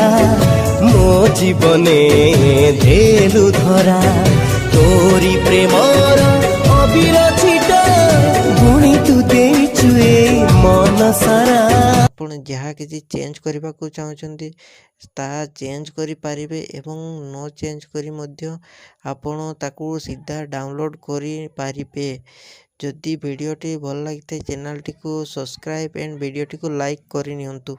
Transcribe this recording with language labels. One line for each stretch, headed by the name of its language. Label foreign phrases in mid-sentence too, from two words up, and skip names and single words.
Odia: ମୋ ଜୀବନେ ଧେଲୁ ଧରା ତୋରି ପ୍ରେମର ଅବିରଛିଟା ଗୁଣି ତୁ ଦେଚୁ ଏ ମନ ସାରା ଆପଣ ଯାହା କିଛି ଚେଞ୍ଜ କରିବାକୁ ଚାହୁଁଛନ୍ତି ତାହା ଚେଞ୍ଜ କରିପାରିବେ ଏବଂ ନ ଚେଞ୍ଜ କରି ମଧ୍ୟ ଆପଣ ତାକୁ ସିଧା ଡାଉନଲୋଡ଼ କରିପାରିବେ। ଯଦି ଭିଡ଼ିଓଟି ଭଲ ଲାଗିଥାଏ ଚ୍ୟାନେଲଟିକୁ
English: subscribe and
Odia: ଭିଡ଼ିଓଟିକୁ ଲାଇକ୍ କରିନିଅନ୍ତୁ।